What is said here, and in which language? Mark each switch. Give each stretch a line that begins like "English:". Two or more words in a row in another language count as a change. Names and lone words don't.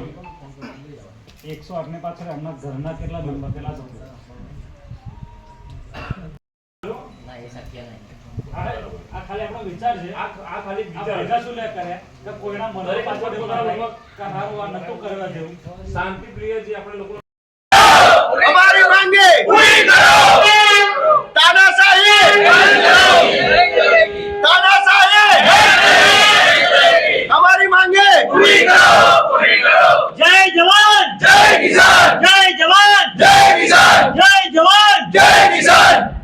Gujarati: 108 ની પાછળ એમના ઘરના કેટલા મેમ્બર, કેટલા સભ્યો? ના, એ શક્ય નહીં. આ ખાલી આપણો વિચાર છે. આ ખાલી વિચાર ભેગા શું લે કરે કે કોઈના મନରେ પાછળ બોલાવે કે હારું આ નતું કરવા જેવું. શાંતિ પ્રિય જે આપણે લોકો
Hindi: हमारी मांगे पूरी करो, तानाशाही हमारी मांगे पूरी करो. जय जवान जय किसान, जय जवान जय किसान, जय जवान जय किसान.